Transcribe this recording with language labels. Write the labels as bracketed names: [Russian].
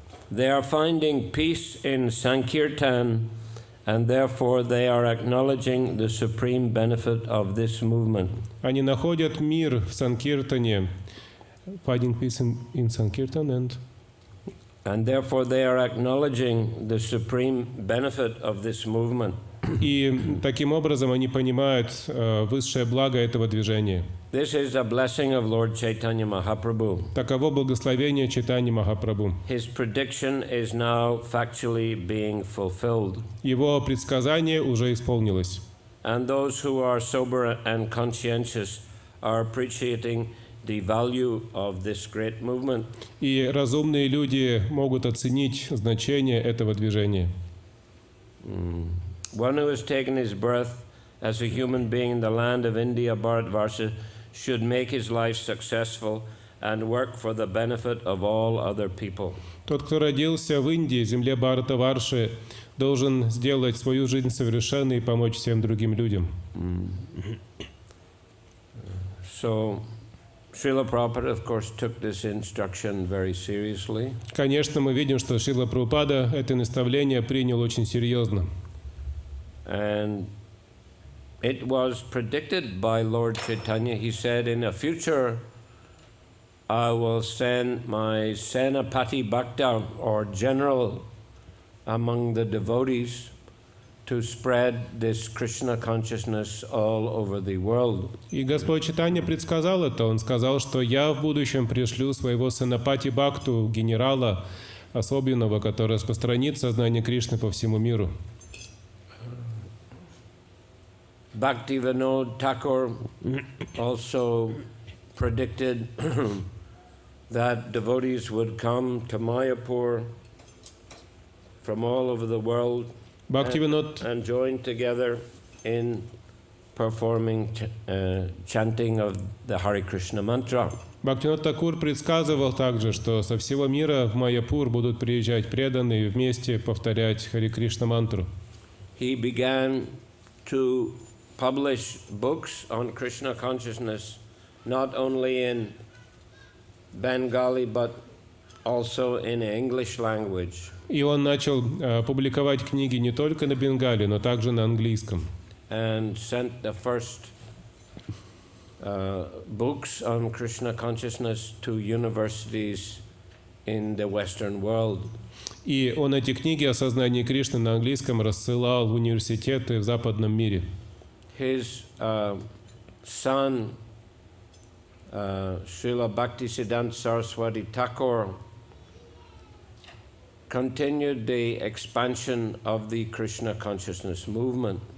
[English] They are finding peace in Sankirtan, and therefore they are acknowledging the supreme benefit of this movement. [Russian] Они находят мир в Санкиртане, [English] finding peace in Sankirtan, And therefore they are acknowledging the supreme benefit of this movement. [Russian] и таким образом они понимают высшее благо этого движения. [English] This is a blessing of Lord Chaitanya Mahaprabhu. [Russian] Таково благословение Чайтаньи Махапрабху. [English] His prediction is now factually being fulfilled. [Russian] Его предсказание уже исполнилось. [English] And those who are sober and conscientious are appreciating the value of this great movement. [Russian] И разумные люди могут оценить значение этого движения. [English] One who has taken his birth as a human being in the land of India, Bharatvarsha, should make his life successful and work for the benefit of all other people. [Russian] Тот, кто родился в Индии, земле Бхаратаварши, должен сделать свою жизнь совершенной и помочь всем другим людям. [English] So, Srila Prabhupada, of course, took this instruction very seriously. [Russian] Конечно, мы видим, что Шрила Прабхупада это наставление принял очень серьезно. [English] And it was predicted by Lord Chaitanya. He said, in the future, I will send my Senapati Bhakta, or general among the devotees, to spread this Krishna consciousness all over the world. [Russian] И Господь Чайтанья предсказал это. Он сказал, что я в будущем пришлю своего сына Пати Бхакту, генерала особенного, который распространит сознание Кришны по всему миру. [English] Bhaktivinoda Thakur also predicted that devotees would come to Mayapur from all over the world [Russian] Бхактивинод [English] and join together in performing chanting of the Hare Krishna mantra. [Russian] Бхактивинод Такур предсказывал также, что со всего мира в Майяпур будут приезжать преданные и вместе повторять Харе Кришна мантру. [English] He began to publish books on Krishna consciousness, not only in Bengali but also in English language. [Russian] И он начал публиковать книги не только на бенгале, но также на английском. [English] And sent the first books on Krishna consciousness to universities in the Western world. [Russian] И он эти книги о сознании Кришны на английском рассылал в университеты в западном мире. [English] His son, Srila Bhaktisiddhanta Saraswati Thakur, continued the expansion of the Krishna consciousness movement.